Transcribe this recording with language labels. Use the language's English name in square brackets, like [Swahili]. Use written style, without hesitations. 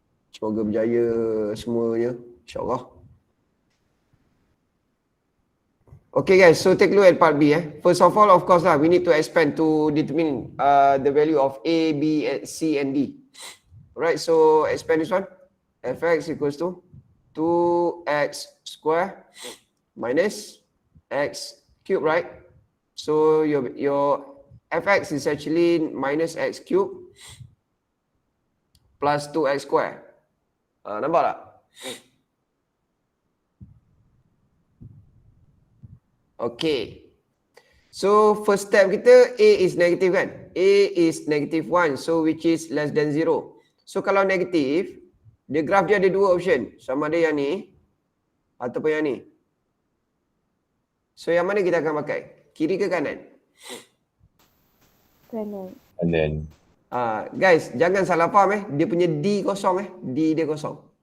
[Malay] Semoga berjaya semuanya. InsyaAllah. [English] Okay guys, so take a look at part B. First of all, of course we need to expand to determine the value of A, B, C and D. Alright, so expand this one. Fx equals to 2x square minus x cube, right? So your fx is actually minus x cube plus 2x square. [Malay] Nampak tak? [English] Okay. So first step kita A is negative kan? A is -1, so which is less than 0. [Malay] So kalau negatif, dia graf dia ada dua option. Sama ada yang ni ataupun yang ni. So yang mana kita akan pakai? Kiri ke kanan? Kanan. Guys, jangan salah faham dia punya D kosong D dia kosong.